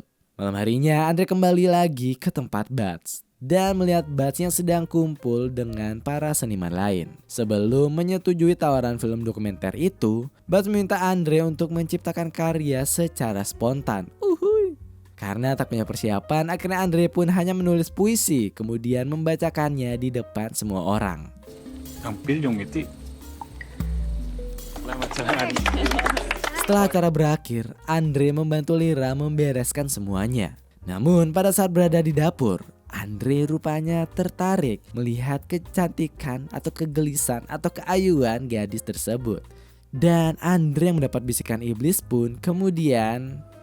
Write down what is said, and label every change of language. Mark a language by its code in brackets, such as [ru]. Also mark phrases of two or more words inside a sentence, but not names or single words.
[id] Malam harinya Andre kembali lagi ke tempat Butch dan melihat Butch yang sedang kumpul dengan para seniman lain. Sebelum menyetujui tawaran film dokumenter itu, Butch meminta Andre untuk menciptakan karya secara spontan. Karena tak punya persiapan, akhirnya Andre pun hanya menulis puisi kemudian membacakannya di depan semua orang. [tl] Ang pil yung ngiti. Salamat sa lahat. [id] Setelah acara berakhir, Andre membantu Lira membereskan semuanya. Namun pada saat berada di dapur, Andre rupanya tertarik melihat kecantikan atau kegelisahan atau keayuan gadis tersebut. Dan Andre yang mendapat bisikan iblis pun kemudian...